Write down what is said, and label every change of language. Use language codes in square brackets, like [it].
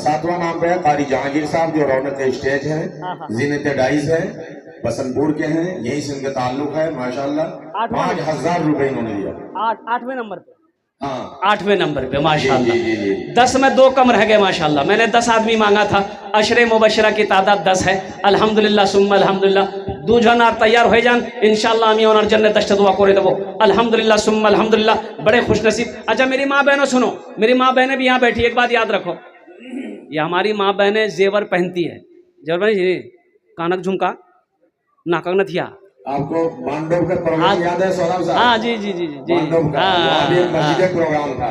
[hi] 7वां नाम पे है कारी जहांगीर साहब, जो रौनक स्टेज है, जीनत डाइस है, बसंतपुर के हैं, यही से इनका ताल्लुक है माशाल्लाह। 5,000 रुपए इन्होंने दिया। 8वें नंबर पे। हाँ 8वें नंबर पे माशाल्लाह। जी। 10 में 2 कम रह गए माशाल्लाह। मैंने 10 आदमी मांगा था। अशरे मुबशरा की तादाद 10 है। अल्हम्दुलिल्लाह सुम्मा अल्हम्दुलिल्लाह। 2 जन और तैयार हो जान इंशाल्लाह। [bn] আমি ওনার জন্য 10টা দোয়া করে দেব [ar] अल्हम्दुलिल्लाह सुम्मा अल्हम्दुलिल्लाह। [hi] बड़े खुशनसीब। अच्छा मेरी माँ बहनों सुनो, मेरी माँ बहनें भी यहाँ बैठी, एक बात याद रखो, ये हमारी माँ बहनें जेवर पहनती है। जेवर पहनी, कानक झुमका, नाकक नथिया। आपको मांडव का प्रोग्राम याद है सौरभ साहब? हाँ जी जी जी जी। मांडव का वहाँ भी एक मस्जिद प्रोग्राम था।